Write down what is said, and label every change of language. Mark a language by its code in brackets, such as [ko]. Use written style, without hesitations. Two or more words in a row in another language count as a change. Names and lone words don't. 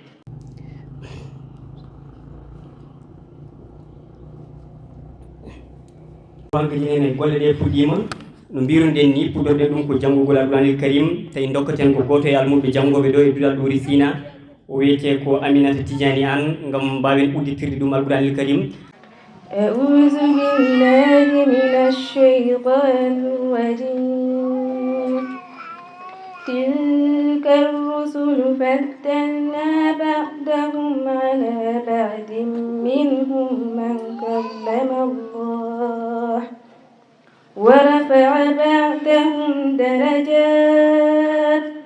[ff] wankadi enen golle ɗe puɗɗima no mbiruɗen ni puɗɗorɗe ɗum ko janggugol [ar] القرآن الكريم [ff] tawi dokkaten ko goto e almuɓe janggoɓe ɗo e duɗal Ɗuri Sina o wiyete ko Aminata Tidiani Anne gam mbawen udditirde ɗum [ar] القرآن الكريم أعوذ بالله من الشيطان الرجيم تلك الرسل فضلنا بعضهم على بعض منهم من كلم الله ورفع بعضهم درجات